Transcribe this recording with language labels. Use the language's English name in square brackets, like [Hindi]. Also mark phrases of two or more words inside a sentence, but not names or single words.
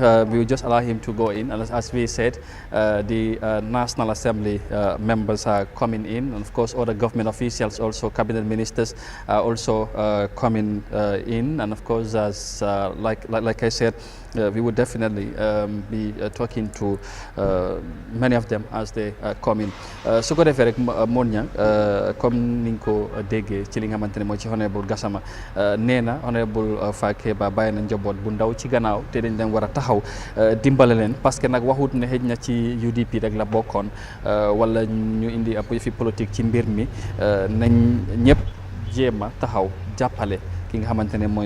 [English] We will just allow him to go in, and as we said, the National Assembly members are coming in, and of course other government officials, also cabinet ministers, are also coming in, and of course, as like I said, we would definitely be talking to many of them as they come in. [Wolof] su ko defee rek Monia comme ni nga ko déggee ci li nga xamante ne mooy ci honorable Gassama nee na honorable Fakeba bàyyi na njaboot bu ndaw ci gannaaw te dañ leen war a taxaw dimbale leen [French] parce que [Wolof] nag waxut ne xëj na ci UDP rek la bokkoon wala ñu indi ab fi politique ci mbir mi nañ ñëpp jéem a taxaw jàppale ki nga xamante ne mooy